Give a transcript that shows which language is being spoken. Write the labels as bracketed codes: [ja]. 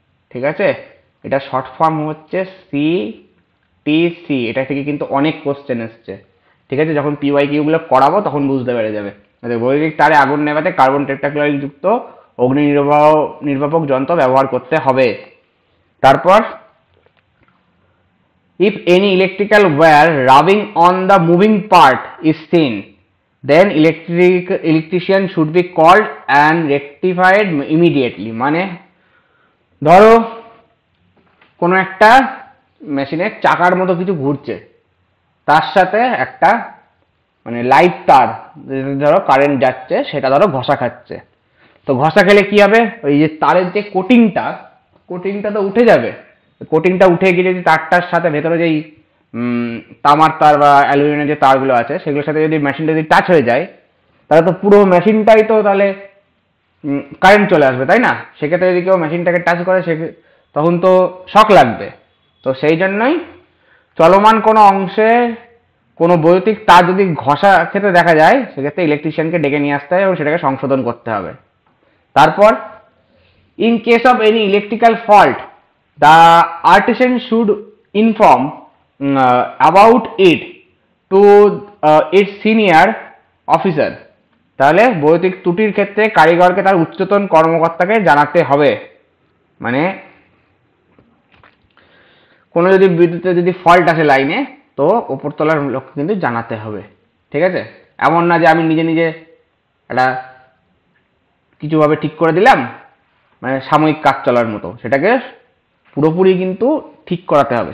[bn] ঠিক আছে, এটা শর্ট ফর্ম হচ্ছে CTC। এটা থেকে কিন্তু অনেক কোশ্চেন এসছে। ঠিক আছে, যখন PYQ গুলো করাবো তখন বুঝতে পেরে যাবে। বৈদ্যুতিক তারে আগুন নেভাতে কার্বন টেট্রাক্লোরাইড যুক্ত অগ্নি নির্বাপক যন্ত্র ব্যবহার করতে হবে। [en] তারপর if any electrical wire rubbing on the moving part is seen, then electrician should be called and rectified immediately। [bn] মানে ধরো কোনো একটা মেশিনের চাকার মতো কিছু ঘুরছে, তার সাথে একটা মানে লাইট তার, ধরো কারেন্ট যাচ্ছে, সেটা ধরো ঘষা খাচ্ছে। তো ঘষা খেলে কি হবে, ওই যে তারের যে কোটিংটা তো উঠে যাবে। কোটিংটা উঠে গিয়ে যদি তারটার সাথে ভেতরে যেই তামার তার বা অ্যালুমিনিয়ামের যে তারগুলো আছে সেগুলোর সাথে যদি মেশিনটা যদি টাচ হয়ে যায়, তাহলে তো পুরো মেশিনটাই তো তাহলে কারেন্ট চলে আসবে, তাই না? সেক্ষেত্রে যদি কেউ মেশিনটাকে টাচ করে তখন তো শক লাগবে। তো সেই জন্যই চলমান কোনো অংশে কোনো বৈদ্যুতিক তার যদি ঘষা খেতে দেখা যায়, সেক্ষেত্রে ইলেকট্রিশিয়ানকে ডেকে নিয়ে আসতে হবে এবং সেটাকে সংশোধন করতে হবে। [en] তারপর in case of any electrical fault, the artisan should inform about it to its senior officer। [bn] তাহলে বৈদ্যুতিক ত্রুটির ক্ষেত্রে কারিগরকে তার উচ্চতন কর্মকর্তাকে জানাতে হবে। মানে কোনো যদি বিদ্যুতে যদি ফল্ট আসে লাইনে, তো উপরতলার লোককে কিন্তু জানাতে হবে। ঠিক আছে, এমন না যে আমি নিজে নিজে একটা কিছুভাবে ঠিক করে দিলাম, মানে সাময়িক কাজ চলার মতো, সেটাকে পুরোপুরি কিন্তু ঠিক করাতে হবে।